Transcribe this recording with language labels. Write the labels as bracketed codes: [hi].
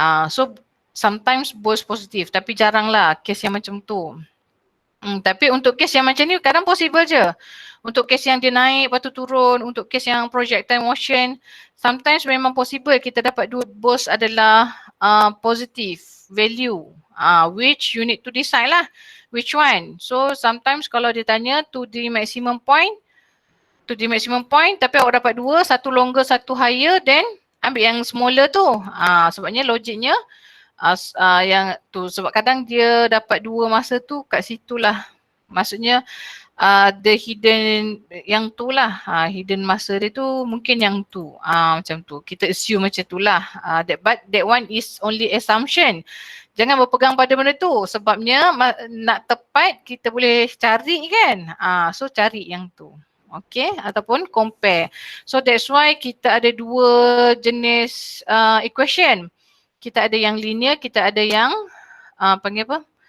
[en] So sometimes both [ms] positif, tapi jaranglah case yang macam tu. Tapi untuk case yang macam ni kadang possible je. Untuk case yang dia naik lepas tu turun, untuk case yang projectile motion, sometimes memang possible kita dapat dua both adalah [en] positive value. Which you need to decide lah which one. [ms] So sometimes kalau dia tanya [en] to the maximum point, [ms] tapi awak dapat dua, satu longer, satu higher, then ambil yang smaller tu. Sebabnya logiknya yang tu, sebab kadang dia dapat dua masa tu kat situlah. Maksudnya [en] the hidden [ms] yang tu lah, hidden masa dia tu mungkin yang tu. Macam tu. Kita assume macam tu lah. [en] But that one is only assumption. [ms] Jangan berpegang pada benda tu. Sebabnya nak tepat kita boleh cari kan. So cari yang tu. Okay, ataupun compare. [en] So that's why [ms] kita ada dua jenis equation. Kita ada yang linear, kita ada yang panggil apa?